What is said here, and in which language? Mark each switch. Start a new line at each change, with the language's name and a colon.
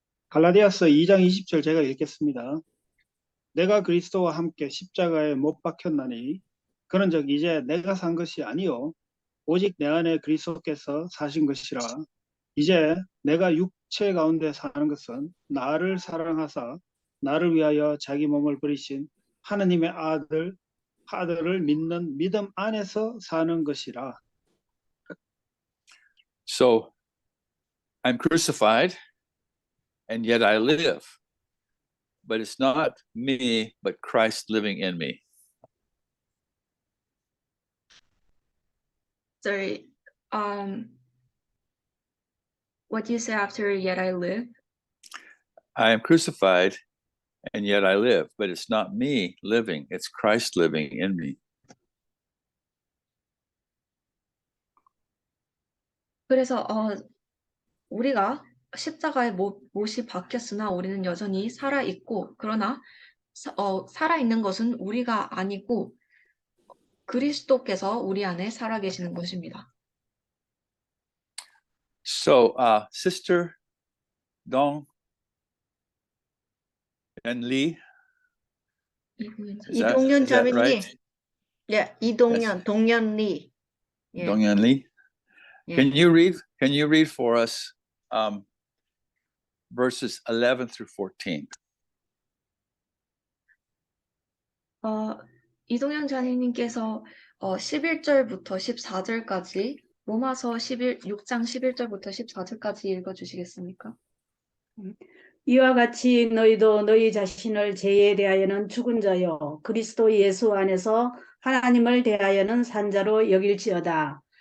Korean: 갈라디아서 2장 20절 제가 읽겠습니다. 내가 그리스도와 함께 십자가에 못 박혔나니 그런즉 이제 내가 산 것이 아니요 오직 내 안에 그리스도께서 사신 것이라. 이제 내가 육체 가운데 사는 것은 나를 사랑하사 나를 위하여 자기 몸을 버리신 하느님의 아들을 믿는 믿음 안에서 사는 것이라.
English: so I'm crucified and yet I live. But it's not me, but Christ living in me. Sorry, what do you say after yet I live? I am crucified and yet I live, but it's not me living, it's Christ living in me.
Korean: 그래서 우리가 십자가에 못이 박혔으나 우리는 여전히 살아 있고 그러나 살아 있는 것은 우리가 아니고 그리스도께서 우리 안에 살아 계시는 것입니다.
English: So, Sister Dong and Lee,
Korean: 이동현
English: is that
Korean: 자매님,
English: right?
Korean: 예, 이동현, 동현리, 예,
English: Dongyan Lee,
Korean: 예.
English: can you read for us verses 11 through 14?
Korean: 이동현 자매님께서 11절부터 14절까지 로마서 6장 11절부터 14절까지 읽어주시겠습니까? 이와 같이 너희도 너희 자신을 죄에 대하여는 죽은 자요 그리스도 예수 안에서 하나님을 대하여는 산 자로 여길지어다.